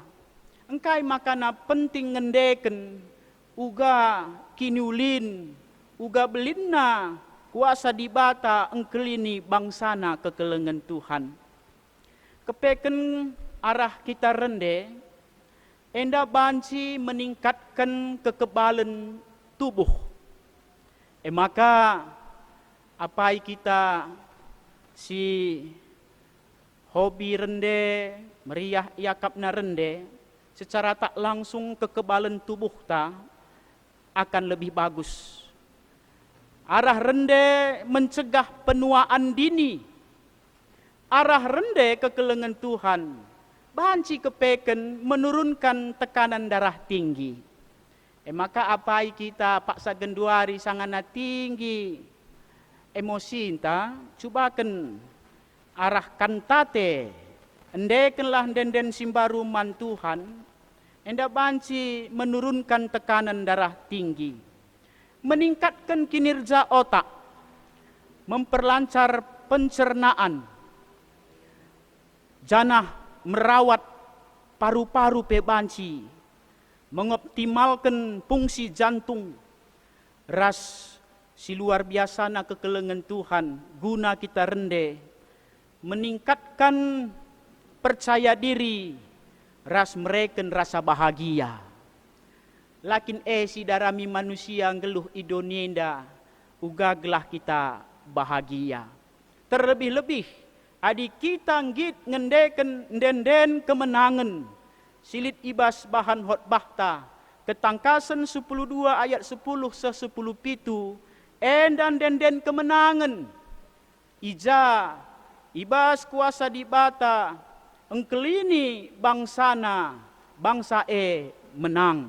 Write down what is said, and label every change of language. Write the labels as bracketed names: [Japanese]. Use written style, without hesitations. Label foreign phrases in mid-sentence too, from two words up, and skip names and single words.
[Batak Karo] Engkai makana penting ngendeken uga kiniulin uga belinna kuasa dibata engkelini bangsana kekelengan Tuhan. Kepeken arah kita rende, enda banci [Indonesian] meningkatkan kekebalan tubuh. [Batak Karo] Maka apai kita si hobi rende, meriah yakapna rende, [Indonesian] secara tak langsung kekebalan tubuh ta akan lebih bagus. [Batak Karo] Arah rende [Indonesian] mencegah penuaan dini. [Batak Karo] Arah rende kekelengan Tuhan. Banci kepeken [Indonesian] menurunkan tekanan darah tinggi. [Batak Karo] Maka apai kita paksa genduari sangana tinggi. Emosi inta, cubakan arah kantate. Endekenlah denden simbaru man Tuhan. Enda banci [Indonesian] menurunkan tekanan darah tinggi. Meningkatkan kinerja otak, memperlancar pencernaan, janah merawat paru-paru pebanci, mengoptimalkan fungsi jantung, [Batak Karo] ras si [Indonesian] luar biasa [Batak Karo] na kekelengan Tuhan, guna kita rende, [Indonesian] meningkatkan percaya diri, [Batak Karo] ras mereken [Indonesian] rasa bahagia. [Batak Karo] Lakin si darami manusia ngeluh idonienda uga gelah kita bahagia. Terlebih-lebih adi kita ngit ngendeken denden kemenangan silit ibas bahan khotbahta ketangkasan 12 ayat 10 se-10 pitu endan denden kemenangan ija ibas kuasa dibata engkelini bangsana bangsa menang.